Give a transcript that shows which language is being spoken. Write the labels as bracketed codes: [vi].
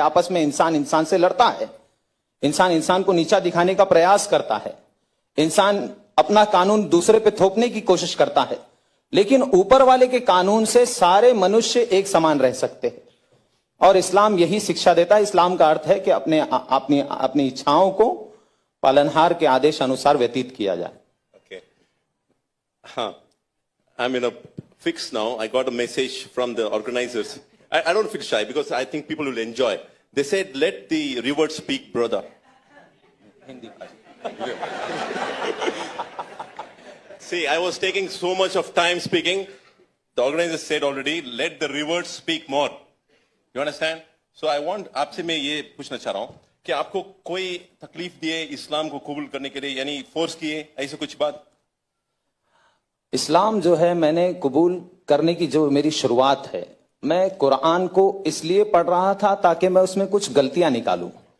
[hi] आपस में इंसान इंसान से लड़ता है, इंसान इंसान को नीचा दिखाने का प्रयास करता है, इंसान अपना कानून दूसरे पे थोपने की कोशिश करता है, लेकिन ऊपर वाले के कानून से सारे मनुष्य एक समान रह सकते हैं। और इस्लाम यही शिक्षा देता है। इस्लाम का अर्थ है कि अपनी इच्छाओं को पालनहार के आदेश अनुसार व्यतीत किया जाए। [en] okay. I'm in a fix now. I got a message from the organizers. I don't feel shy because I think people will enjoy. They said, let the river speak, brother. See, I was taking so much of time speaking. The organizers said already, let the river speak more. You understand? So I want, [hi] आपसे मैं ये पूछना चाह रहा हूँ कि आपको कोई तकलीफ दिए इस्लाम को कबूल करने के लिए, यानी फोर्स किए, ऐसे कुछ बात? इस्लाम जो है मैंने कबूल करने की जो मेरी शुरुआत है, मैं कुरान को इसलिए पढ़ रहा था ताकि मैं उसमें कुछ गलतियां निकालूं।